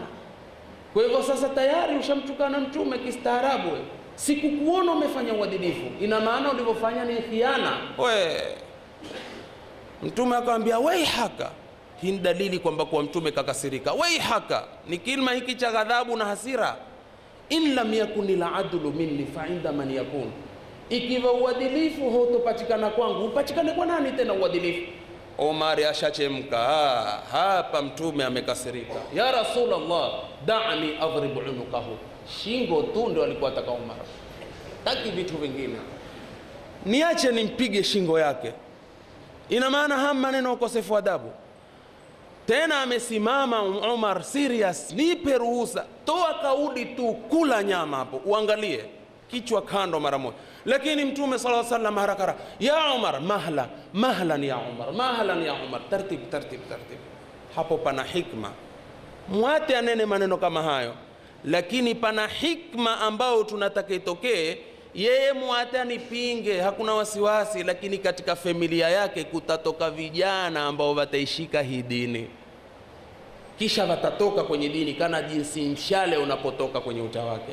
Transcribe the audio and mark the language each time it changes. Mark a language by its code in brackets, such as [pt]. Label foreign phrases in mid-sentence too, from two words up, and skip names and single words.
[sw] Kwa hivyo sasa tayari ushamtukana Mtume kistaarabu. Sikukuona umefanya uadilifu, ina maana ulivyofanya ni khiana. Mtume akamwambia, waihaka. Hii ni dalili kwamba kwa Mtume kakasirika. Waihaka ni kilima hiki cha ghadhabu na hasira. [ar] إن لم يكن العدل مني فعند من يكون, [sw] ikiwa uadilifu hautopatikana kwangu, upatikane kwa nani tena uadilifu? Omar ashachemka hapa. Mtume amekasirika, [ar] يا رسول الله دعني أضرب عنقه. [sw] Shingo tu ndio alikuwa ataka Umar, taki vitu vingine, niache nimpige shingo yake. Ina maana haya maneno ukosefu adabu. Tena amesimama Umar serious, nipe ruhusa, toa kauli tu, kula nyama hapo, uangalie kichwa kando mara moja. Lakini Mtume [ar] صلى الله عليه وسلم harakara, يا عمر مهلا يا عمر مهلا يا عمر ترتيب ترتيب ترتيب. [sw] Hapo pana hikma, mwate anene maneno kama hayo, lakini pana hikma ambao tunataka itokee. Yeye mwate anipinge, hakuna wasiwasi, lakini katika familia yake kutatoka vijana ambao wataishika hii dini, kisha watatoka kwenye dini kana jinsi mshale unapotoka kwenye uta wake.